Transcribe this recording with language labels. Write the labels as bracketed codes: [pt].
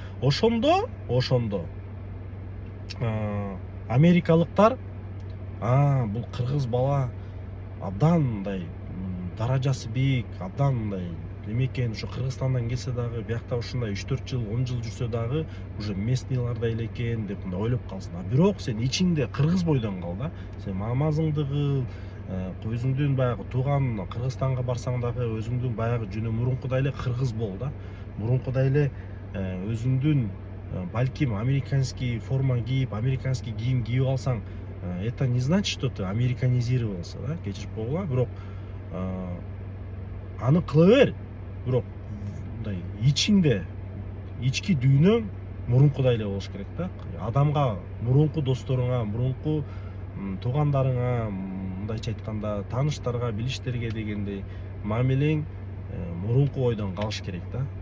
[ky] Ошондо америкалыктар бул кыргыз бала абдан мындай даражасы бийик, абдан мындай эме экен, ушу Кыргызстандан келсе дагы, биякта ушундай 3-4 жыл, 10 жыл жүрсө дагы уже местныйлардай эле экен деп мындай ойлоп калсын. Бирок сен ичиңде кыргыз бойдон кал да. Сен намазыңды кыл, өзүңдүн баягы тууган Кыргызстанга барсаң дагы өзүңдүн баягы жөнү мурункудай эле кыргыз бол да. Мурункудай эле өзүңдүн балким американский форма кийип, американский кийим кийип алсаң, [ru] это не значит, что ты американизировался, [ky] да, кечирип койгула. Бирок аны кыла бер. Бирок мындай ичиңде, ички дүйнөң мурункудай эле болуш керек да. Адамга, мурунку досторуңа, мурунку туугандарыңа, мындайча айтканда тааныштарга, билиштерге дегендей мамилең мурунку ойдон калыш керек да.